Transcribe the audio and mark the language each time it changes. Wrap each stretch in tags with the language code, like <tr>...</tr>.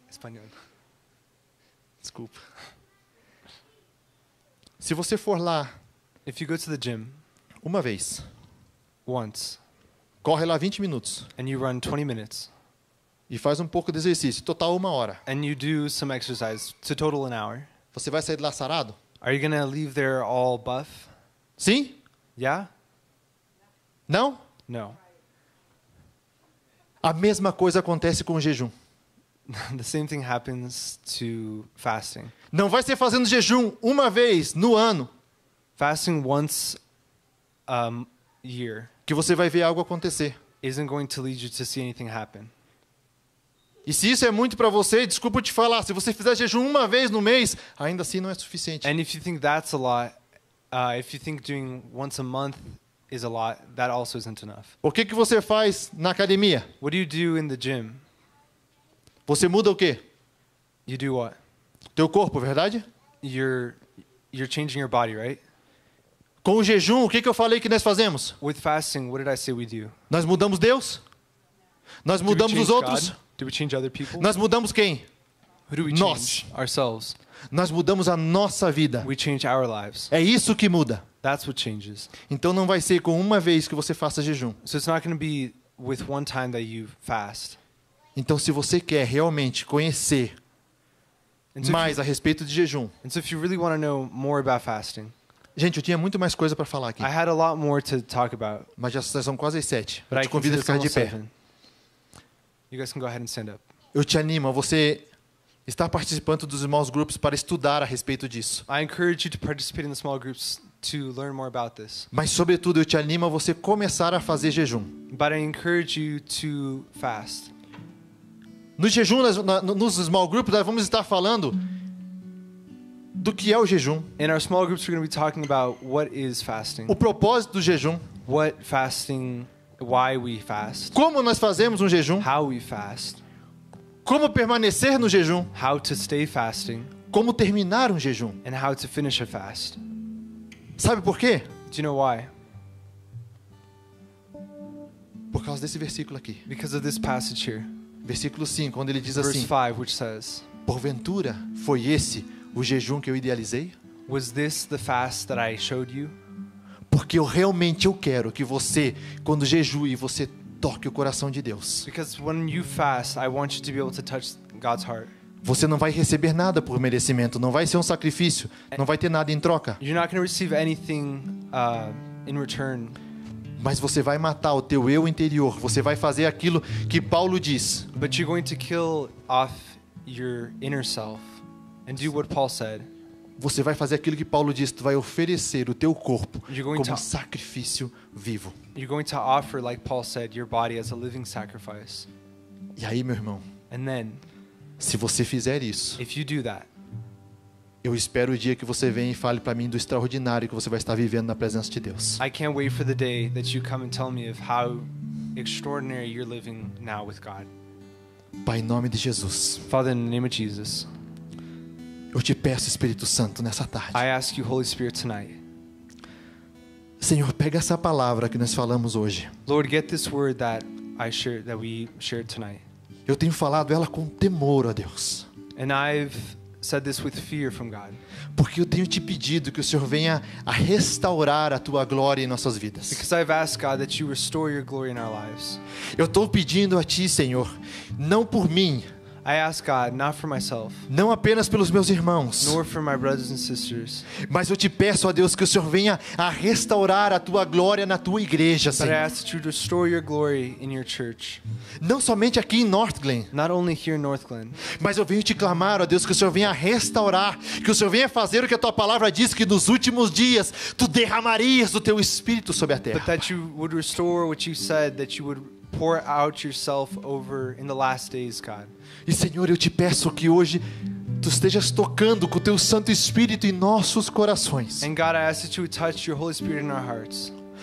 <pt>Espanhol. Desculpa. Se você for lá</pt> <en>If you go to the gym</en> <pt>uma vez,</pt> <en>once</en> <pt>corre lá 20 minutos</pt> <en>and you run 20 minutes</en> <pt>e faz um pouco de exercício, total 1 hora,</pt> <en>and you do some exercise to total an hour,</en> <pt>você vai sair de lá sarado?</pt> <en>are you going to leave there all buff?</en> <pt>Sim?</pt> <en>Yeah?</en> <pt>Não?</pt> <en>No.</en> <pt>A mesma coisa acontece com o jejum.</pt> <en>The same thing happens to fasting.</en> <pt>Não vai ser fazendo jejum uma vez no ano</pt> <en>Fasting once a year</en> <pt>que você vai ver algo acontecer.</pt> <en>isn't going to lead you to see anything happen.</en> <pt>E se isso é muito para você, desculpa eu te falar, se você fizer jejum uma vez no mês, ainda assim não é suficiente.</pt> <en>And if you think that's a lot, if you think doing once a month is a lot, that also isn't enough.</en> <pt>O que você faz na academia?</pt> <en>What do you do in the gym?</en> <pt>Você muda o quê?</pt> <en>You do what?</en> <pt>Teu corpo, verdade?</pt> <en>You're changing your body, right?</en> <pt>Com o jejum, o que eu falei que nós fazemos?</pt> <en>With fasting, what did I say we do?</en> <pt>Nós mudamos Deus? Nós</pt> <en>Do we</en> <pt>mudamos</pt> <en>change</en> <pt>os outros?</pt> <en>God? Do we change other people?</en> <pt>Nós mudamos quem?</pt> <en>Who do we</en> <pt>Nós.</pt> <en>change? Ourselves.</en> <pt>Nós mudamos a nossa vida.</pt> <en>We change our lives.</en> <pt>É isso que muda.</pt> <en>That's what changes.</en> <pt>Então não vai ser com uma vez que você faça jejum.</pt> <en>So it's not going to be with one time that you fast.</en> <pt>Então se você quer realmente conhecer</pt> <en>And so,</en> <pt>mais a respeito de jejum.</pt> <en>if you really want to know more about fasting,</en> <pt>Gente, eu tinha muito mais coisa para falar aqui.</pt> <en>I had a lot more to talk about,</en> <pt>Mas já são quase as 7.</pt> <en>but</en> <pt>Eu</pt> <en>I</en> <pt>te convido a</pt> <en>consider it's</en> <pt>ficar de</pt> <en>almost</en> <pt>pé.</pt> <en>7. You guys can go ahead and stand up.</en> <pt>Eu te animo a você estar participando dos small groups para estudar a respeito disso.</pt> <en>I encourage you to participate in the small groups to learn more about this.</en> <pt>Mas, sobretudo, eu te animo a você começar a fazer jejum.</pt> <en>But I encourage you to fast.</en> <pt>No jejum, nos small groups, nós vamos estar falando do que é o jejum,</pt> <en>In our small groups, we're going to be talking about what is fasting,</en> <pt>o propósito do jejum,</pt> <en>what fasting, why we fast,</en> <pt>como nós fazemos um jejum,</pt> <en>how we fast,</en> <pt>como permanecer no jejum,</pt> <en>how to stay fasting,</en> <pt>como terminar um jejum.</pt> <en>and how to finish a fast.</en> <pt>Sabe por quê?</pt> <en>Do you know why?</en> <pt>Por causa desse versículo aqui.</pt> <en>Because of this passage here.</en> <pt>Versículo 5, onde ele diz</pt> <en>Verse</en> <pt>assim:</pt> <en>5, which says,</en> <pt>porventura foi esse o jejum que eu idealizei?</pt> <en>was this the fast that I showed you?</en> <pt>Porque eu quero que você, quando jejue, você toque o coração de Deus.</pt> <en>Because when you fast, I want you to be able to touch God's heart.</en> <pt>Você não vai receber nada por merecimento, não vai ser um sacrifício, não vai ter nada em troca.</pt> <en>You're not going to receive anything in return.</en> <pt>Mas você vai matar o teu eu interior, você vai fazer aquilo que Paulo diz.</pt> <en>But you're going to kill off your inner self and do what Paul said.</en> <pt>Você vai fazer aquilo que Paulo diz, tu vai oferecer o teu corpo</pt> <en>You're going</en> <pt>como</pt> <en>to-</en> <pt>sacrifício vivo.</pt> <en>You're going to offer, like Paul said, your body as a living sacrifice.</en> <pt>E aí, meu irmão,</pt> <en>And then,</en> <pt>se você fizer isso,</pt> <en>if you do that,</en> <pt>eu espero o dia que você venha e fale para mim do extraordinário que você vai estar vivendo na presença de Deus.</pt> <en>I can't wait for the day that you come and tell me of how extraordinary you're living now with God.</en> <pt>Pai, em nome de Jesus,</pt> <en>Father, in the name of Jesus,</en> <pt>eu te peço, Espírito Santo, nessa tarde.</pt> <en>I ask you, Holy Spirit, tonight,</en> <pt>Senhor, pega essa palavra que nós falamos hoje.</pt> <en>Lord, get this word that we shared tonight.</en> <pt>Eu tenho falado ela com temor a Deus.</pt> <en>And I've said this with fear from God.</en> <pt>Porque eu tenho te pedido que o Senhor venha a restaurar a tua glória em nossas vidas.</pt> <en>Because I've asked God that you restore your glory in our lives.</en> <pt>Eu estou pedindo a ti, Senhor, não por mim,</pt> <en>I ask God, not for myself,</en> <pt>não apenas pelos meus irmãos,</pt> <en>nor for my brothers and sisters,</en> <pt>mas eu te peço, ó Deus, que o Senhor venha a restaurar a tua glória na tua igreja,</pt> <en>but I</en> <pt>Senhor.</pt> <en>ask that you restore your glory in your church.</en> <pt>Não somente aqui em North Glen,</pt> <en>Not only here in Northglen,</en> <pt>mas eu venho te clamar, ó Deus, que o Senhor venha restaurar, que o Senhor venha fazer o que a tua palavra diz, que nos últimos dias tu derramarias o teu Espírito sobre a</pt> <en>but</en> <pt>terra.</pt> <en>that you would restore what you said, that you would pour out yourself over in the last days, God.</en> <pt>E Senhor, eu te peço que hoje tu estejas tocando com o teu Santo Espírito em nossos corações,</pt> <en>And God, I ask that you would touch your Holy Spirit in our hearts,</en>